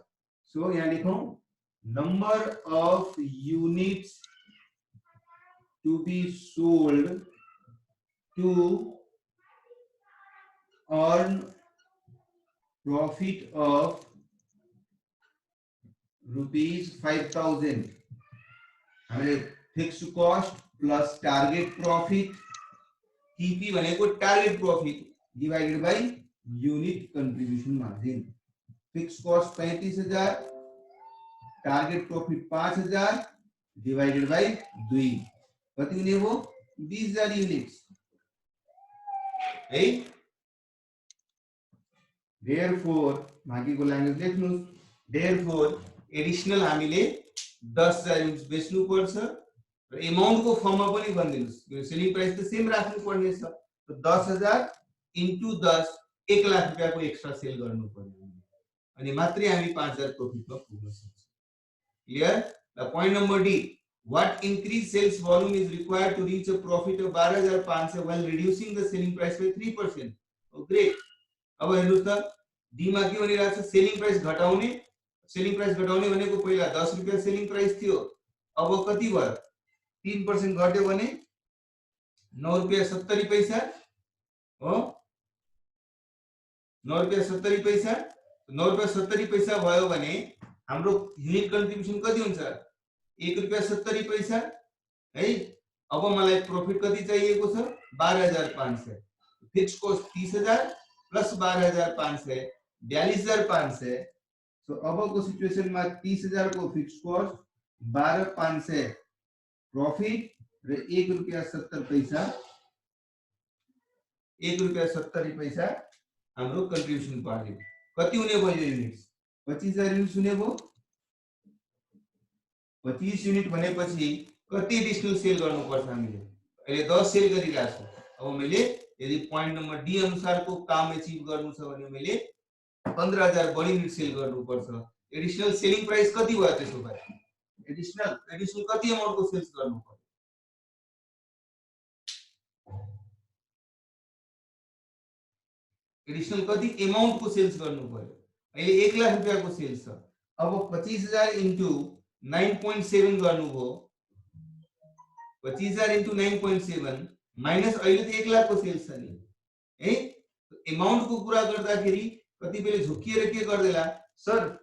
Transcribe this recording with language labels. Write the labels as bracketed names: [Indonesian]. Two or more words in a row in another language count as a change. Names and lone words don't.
[Nepali] सो यहाँ लेखौं [English] number of units to be sold to earn profit of [Nepali] ₹5,000 हामीले [English] fixed cost plus target profit TP [Nepali] भनेको [English] target profit divided by unit contribution margin. fixed cost [Nepali] 35,000 [English] target profit [Nepali] 5000 [English] divided by [Nepali] 2 कति हुने हो 20000 युनिट्स है therefore बाँकीको ल्याङ्ग्वेज लेख्नुस् therefore एडिशनल हामीले 10000 युनिट्स बेच्नु पर्छ र अमाउन्ट को फर्ममा पनि भनिदिनुस् यो [English] selling price [Nepali] त सेम राख्नु पर्ने छ त 10000 into 10 1 लाख रुपैयाँको [English] extra sale [Nepali] गर्नु पर्यो अनि मात्रै हामी 5000 प्रॉफिटमा पुग्न सक्छौं [English] clear the point number D what increased sales volume is required to reach a profit of 12500 while reducing the selling price by 3%. Oh great. [Nepali] अब हेर्नुस् त डी मा के भनिरहेको छ [English] selling price [Nepali] घटाउने भनेको पहिला 10 रुपैयाँ [English] selling price [Nepali] थियो अब कति भयो 3% घट्यो भने 9 रुपैयाँ 70 पैसा हो 9 रुपैयाँ 70 पैसा 9 रुपैयाँ 70 पैसा भयो भने हाम्रो [English] unit contribution [Nepali] कति हुन्छ 1 रुपैयाँ 70 पैसा है अब मलाई प्रॉफिट कति चाहिएको छ 12500 [English] fix cost [Nepali] 30000 प्लस 12500 42500 सो अब को सिचुएशन में 30000 को [English] fix cost [Nepali] 12500 प्रॉफिट र 1 रुपैयाँ 70 पैसा 1 रुपैयाँ 70 पैसा हाम्रो कन्ट्रिब्युसन पर्यो कति हुने भयो युनिट्स 25000 युनिट्स हुने भयो 25 युनिट भनेपछि कति [English] additional sale [Nepali] गर्नुपर्छ हामीले अहिले 10 सेल गरिरहेको छु अब मैले यदि [English] point number D [Nepali] अनुसार को काम अचिभ गर्नु छ भने मैले 15000 बढी [English] unit sell [Nepali] गर्नुपर्छ [English] additional selling price [Nepali] कति भयो त्यसो भए एडिशनल कति अमाउन्ट को सेल्स गर्नु पर्यो एडिशनल कति अमाउन्ट को सेल्स गर्नु पर्यो अहिले 1 लाख रुपैयाँ को सेल्स छ अब 25000 into 9.7 गर्नुभयो 25000 into 9.7 माइनस अहिले त 1 लाख को सेल्स छ नि है अमाउन्ट को कुरा गर्दाखेरि कति बेले झुकिएर के गर्देला सर